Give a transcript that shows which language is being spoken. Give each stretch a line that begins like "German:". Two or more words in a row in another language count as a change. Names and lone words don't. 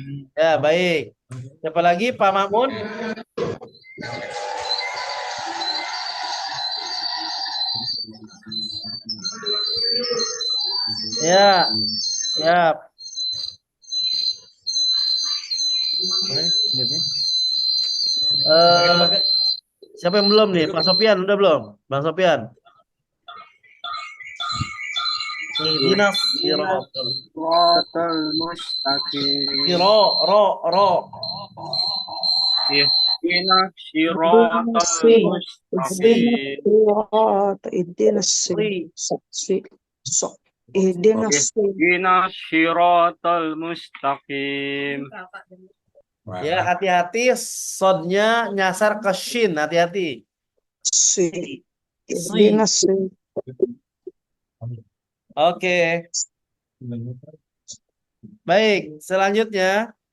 Indonesian: Ya, baik. Siapa lagi, Pak Mamun? Ya, siap. Siapa yang belum nih? Pak Sopian udah belum? Bang Sopian.
Arabic: اهدنا الصراط mustaqim. ro. اهدنا الصراط المستقيم. Ihdinas اهدنا الصراط المستقيم.
Indonesian: Ya, hati-hati sodnya nyasar ke shin, hati-hati.
Arabic: Sri. Ihdinas
Indonesian: Oke. Baik, selanjutnya.